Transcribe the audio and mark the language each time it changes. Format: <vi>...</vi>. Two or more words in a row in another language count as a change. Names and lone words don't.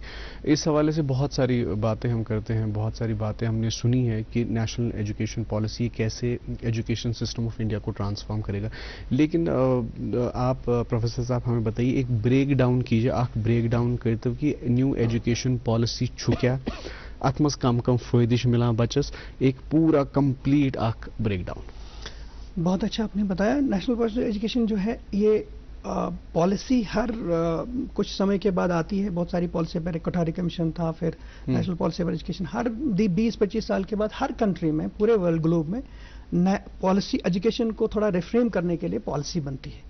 <hi>इस हवाले से बहुत सारी बातें हम करते हैं, बहुत सारी बातें हमने सुनी है कि नेशनल एजुकेशन पॉलिसी कैसे</hi> <en>education system of India</en> <hi>को ट्रांसफॉर्म करेगा। लेकिन आप प्रोफेसर साहब हमें बताइए, एक</hi> <en>break down</en> <hi>कीजिए, आप</hi> <en>break down</en> <hi>करते हो कि न्यू एजुकेशन पॉलिसी</hi> <ks>छु क्या, अत मज कम कम फ़ायदे मिलान बच्चस,</ks> <hi>एक पूरा</hi> <en>complete break down.</en> <hi>बहुत अच्छा आपने बताया। नेशनल पॉलिसी एजुकेशन जो है, ये पॉलिसी हर कुछ समय के बाद आती है। बहुत सारी पॉलिसी पर कोठारी कमीशन था, फिर नेशनल पॉलिसी फॉर एजुकेशन। हर 20-25 साल के बाद हर कंट्री में, पूरे</hi> <en>world globe</en> <hi>में</hi> <en>policy education</en> <hi>को थोड़ा रिफ्रेम करने के लिए पॉलिसी बनती है।</hi>